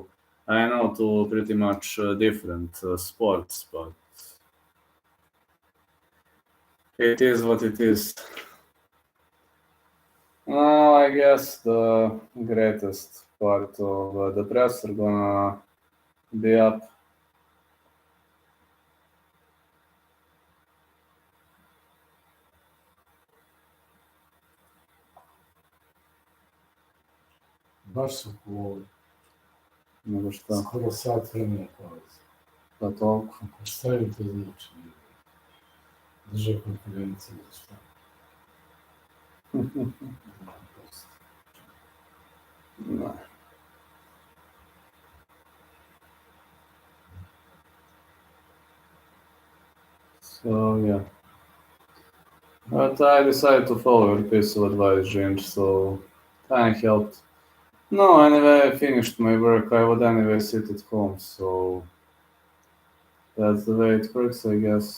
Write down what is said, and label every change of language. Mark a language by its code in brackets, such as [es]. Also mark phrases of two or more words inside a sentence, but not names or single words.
[en] I know two pretty much different sports, but it is what it is. I guess the greatest part of the press are gonna be up. [sr] Baš su cool. Nego šta? Skoro sat vremena pauze. Pa toliko. Šta im to znači? Drže konferencije ili šta? Ne. [en] So, yeah. But I decided to follow your piece of advice, James, so thank helped. No, anyway, I finished my work. I would anyway sit at home, so that's the way it works, I guess.